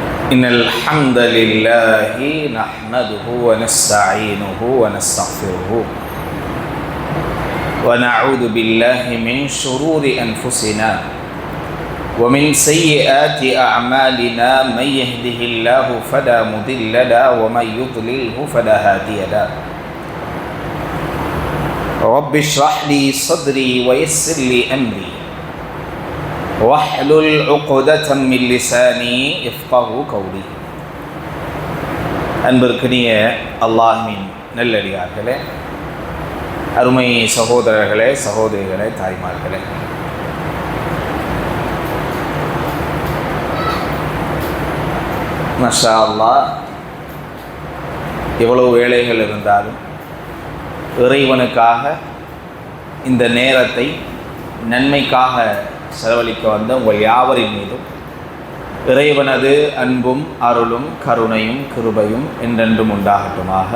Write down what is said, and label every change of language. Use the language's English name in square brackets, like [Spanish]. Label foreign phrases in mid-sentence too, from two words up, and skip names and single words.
[Arabic] إن الحمد لله نحمده ونستعينه ونستغفره ونعوذ بالله من شرور أنفسنا ومن سيئات أعمالنا من يهده الله فلا مضل له ومن يضلله فلا هادي له رب اشرح لي صدري ويسر لي أمري وَاحْلُلْ عُقْدَةً مِّن لِّسَانِي يَفْقَهُوا قَوْلِي. [Tamil] அன்பிற்கினிய அல்லாஹ்வின் நல்லடியார்களே, அருமை சகோதரர்களே, சகோதரிகளே, தாய்மார்களே, [Arabic] ما شاء الله, [Tamil] எவ்வளவு வேலைகள் இருந்தாலும் இறைவனுக்காக இந்த நேரத்தை நன்மைக்காக செலவழிக்க வந்த உங்கள் யாவரின் மீதும் இறைவனது அன்பும் அருளும் கருணையும் கிருபையும் என்றென்றும் உண்டாகட்டுமாக.